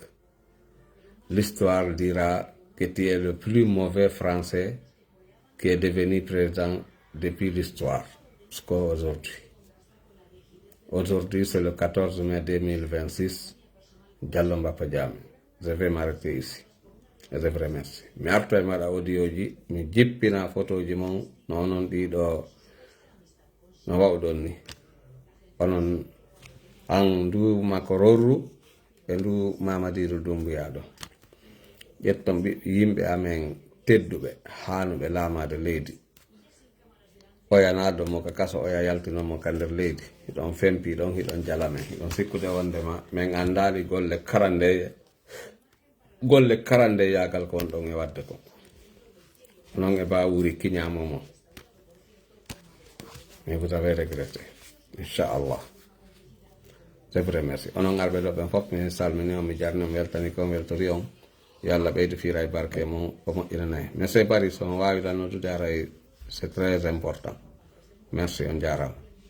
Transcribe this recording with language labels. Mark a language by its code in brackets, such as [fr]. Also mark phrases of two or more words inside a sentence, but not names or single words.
[fr] L'histoire dira que tu es le plus mauvais Français qui est devenu président depuis l'histoire jusqu'à aujourd'hui. Aujourd'hui, c'est le 14 mai 2026. Diallo Mbappa Diame. Je vais m'arrêter ici. Et je vous remercie. [ff] Mi arto e maɗa audio ji, mi jippina photo ji mon no onon ɗiɗo no wawɗon ni. Onon an ndu Makororru e ndu Mamadiru Doumbouya ɗo. Ƴetton yimɓe amen tedduɓe hanuɓe laamade leydi. Oyanado mo ka kaso oya yaltinomo ka nder leydi. Hiɗon fempi ɗon, hiɗon jalame, hiɗon sikkude wondema min andali golle karande yagal kon ɗon e wadde ko. Non e ba wuri kiñamomo. [fr] Mais vous avez regretté. Inch'Allah. Je vous remercie. [ff] Onon arɓe ɗo ɓen fof mi salmini on, mi jarni on, weltani kon, weltori on. Yo Allah ɓeydu fira e barke mon o moƴƴinana en. [fr] Mais c'est [ff] Paris on wawi tan noddude aray, [fr] c'est très important. Merci, [ff] on jarama.